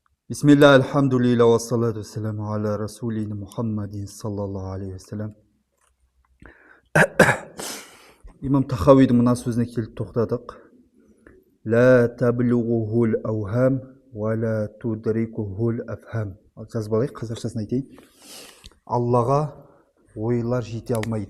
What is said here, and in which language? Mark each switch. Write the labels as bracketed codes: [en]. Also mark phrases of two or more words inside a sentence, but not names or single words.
[ar] بسم الله، الحمد لله، والصلاة والسلام على رسولنا محمد صلى الله عليه وسلم. [kk] Имам Тахауидің мына сөзіне келіп тоқтадық. [ar] لا تبلغه الأوهام ولا تدركه الأفهام. [kk] Жазып алайық, қазақшасын айтайын. Аллаға ойлар жете алмайды.